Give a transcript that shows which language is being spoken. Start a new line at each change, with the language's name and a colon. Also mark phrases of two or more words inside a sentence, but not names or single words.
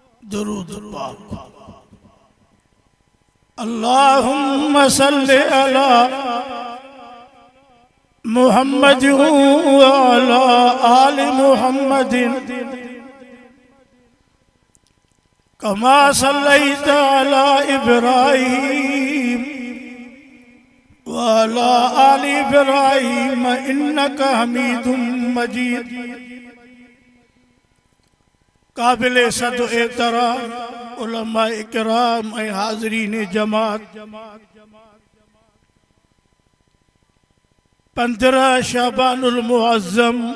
Sindhi: दुरूद पाक।
Arabic: اللهم صل على محمد وعلى آل محمد كما صليت على إبراهيم وعلى آل إبراهيم إنك حميد مجيد.
Sindhi: काबिल सद एहतराम उलमा इकराम ऐं हाज़रीन जमात, 15 शाबानुल मुअज़्ज़म